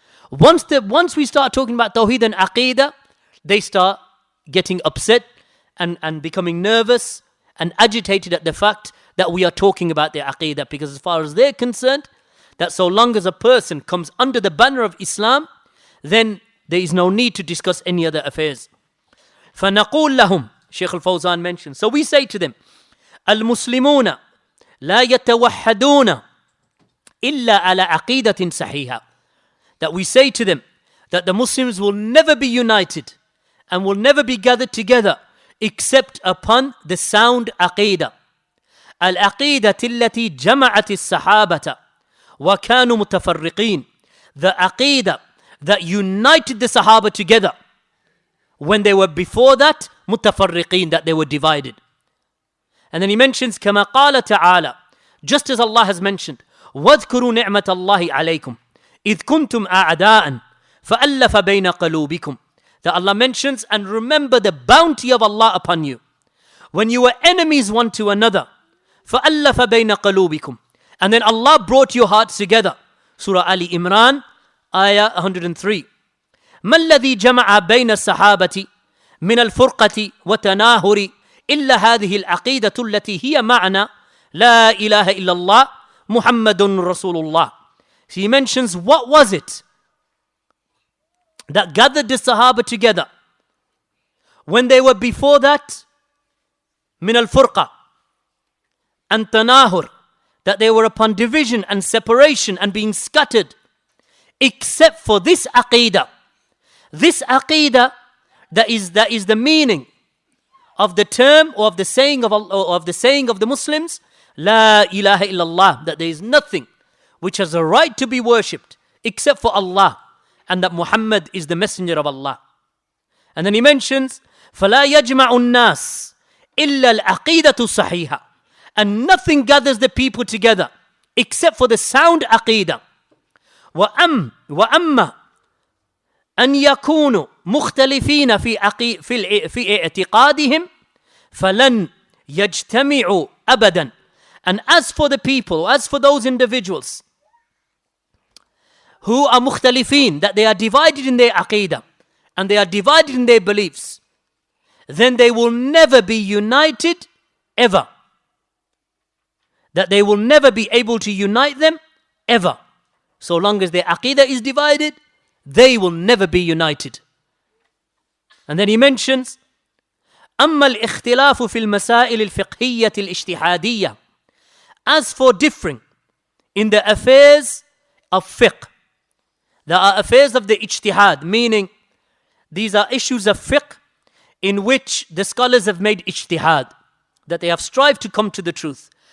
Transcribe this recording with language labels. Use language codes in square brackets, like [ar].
[en] Once we start talking about Tawheed and Aqeedah, they start getting upset and becoming nervous and agitated at the fact that we are talking about their Aqeedah, because as far as they're concerned, that so long as a person comes under the banner of Islam, then there is no need to discuss any other affairs. [ar] فَنَقُولْ لَهُمْ, [en] Sheikh al-Fawzan mentions, so we say to them, [ar] الْمُسْلِمُونَ لَا يَتَوَحَّدُونَ إِلَّا عَلَى عَقِيدَةٍ صَحِيحَةٍ. [en] That we say to them that the Muslims will never be united and will never be gathered together except upon the sound Aqeedah. [ar] العقيدة التي جمعت الصحابة وكانوا متفرقين. [en] The Aqeedah that united the Sahaba together when they were before that متفرقين, that they were divided. And then he mentions [ar] كما قال تعالى, [en] just as Allah has mentioned, [ar] واذكروا نعمة الله عليكم إذ كنتم أعداء فألف بين قلوبكم. [en] That Allah mentions, and remember the bounty of Allah upon you when you were enemies one to another. [ar] فألف بين قلوبكم. [en] And then Allah brought your hearts together. Surah Ali Imran, ayah 103. [ar] ما الذي جمع بين الصحابة من الفرقة وتناهر إلا هذه العقيدة التي هي معنى لا إله إلا الله محمد رسول الله. [en] So he mentions, what was it that gathered the Sahaba together when they were before that? [ar] من الفرقة [en] and tanahur, that they were upon division and separation and being scattered, except for this Aqeedah. This Aqeedah, that is the meaning of the term or of the saying of Allah, or of the saying of the Muslims, La ilaha illallah, that there is nothing which has a right to be worshipped except for Allah, and that Muhammad is the messenger of Allah. And then he mentions, [ar] فَلَا يَجْمَعُ النَّاسِ إِلَّا الْعَقِيدَةُ الصَّحِيحَةُ, [en] and nothing gathers the people together except for the sound aqeedah. [ar] وَأَمَّا أن يكونوا مختلفين في اعتقادهم فلن يجتمعوا أبدا. [en] And as for the people, as for those individuals who are mukhtalifin, that they are divided in their aqeedah and they are divided in their beliefs, then they will never be united ever. That they will never be able to unite them ever. So long as their aqeedah is divided, they will never be united. And then he mentions, [ar] أما الاختلاف في المسائل الفقهية الاجتهادية. [en] As for differing in the affairs of fiqh, there are affairs of the ijtihad, meaning these are issues of fiqh in which the scholars have made ijtihad, that they have strived to come to the truth.